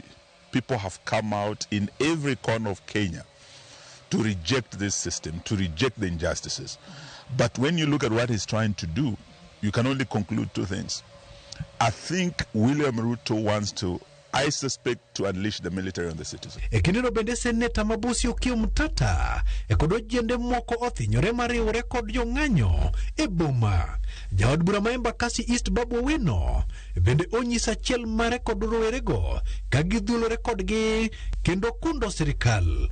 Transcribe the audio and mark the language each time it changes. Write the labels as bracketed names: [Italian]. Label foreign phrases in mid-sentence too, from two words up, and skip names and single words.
[English] People have come out in every corner of Kenya to reject this system, to reject the injustices. But when you look at what he's trying to do, you can only conclude two things. I think William Ruto wants to, I suspect, to unleash the military on the citizens. [Luo (Kenya and Tanzania)] Ekineno bende seneta Mabusi Okiya Mtata kodo jende moko othinyore mariwore kod jong'anyo e boma. Jaod bura ma Embakasi East Babu Owino bende onyisa achiel mare kod rowerego ka gidhulore kodgi kendo kundo sirikal.